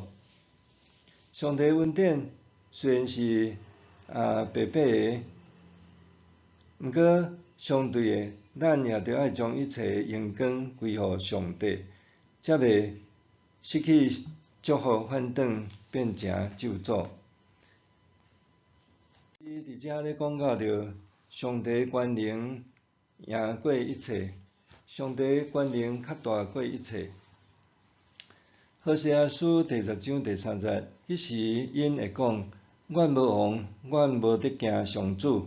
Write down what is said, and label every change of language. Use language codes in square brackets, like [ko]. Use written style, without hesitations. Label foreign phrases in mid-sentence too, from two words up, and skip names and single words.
[nan] 上帝恩典虽然是白白的，毋过相对的，咱也着爱将一切荣光归互上帝，才袂失去祝福，反转变成咒诅。伫遮咧讲到着上帝权能赢过一切，上帝权能较大过一切。何西阿书第10章第3节，迄时因会讲：阮无王，阮无得惊上主。